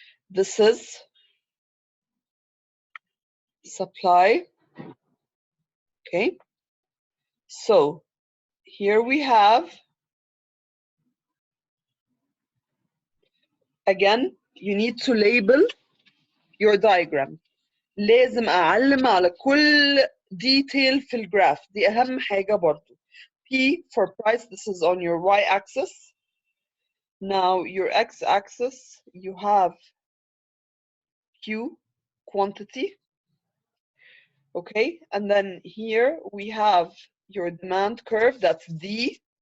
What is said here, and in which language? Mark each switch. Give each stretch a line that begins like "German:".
English: This is supply. Okay, so here we have, again, you need to label your diagram.
Arabic: لازم أعلم على كل detail في الجراف، دي أهم حاجة برضو.
English: P for price, this is on your y-axis. Now your x-axis, you have Q, quantity. Okay, and then here we have your demand curve, that's D.